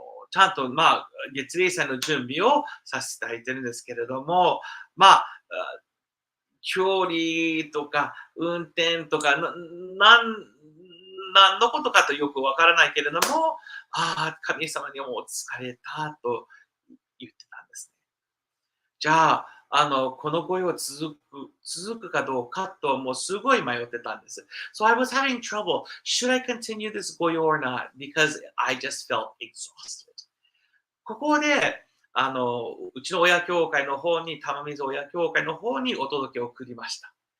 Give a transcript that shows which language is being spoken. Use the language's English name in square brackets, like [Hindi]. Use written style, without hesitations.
[Japanese] ちゃんと、月例祭の準備をさせていただいてるんですけれども、距離とか、運転とか、何のことかとよくわからないけれども、神様にもう疲れたと言ってたんですね。じゃあ、この御用続くかどうかと、もうすごい迷ってたんです。 [English] So I was having trouble. Should I continue this 御用 or not? Because I just felt exhausted. [Japanese] ここで、うちの親教会の方に、玉水親教会の方にお届けを送りました。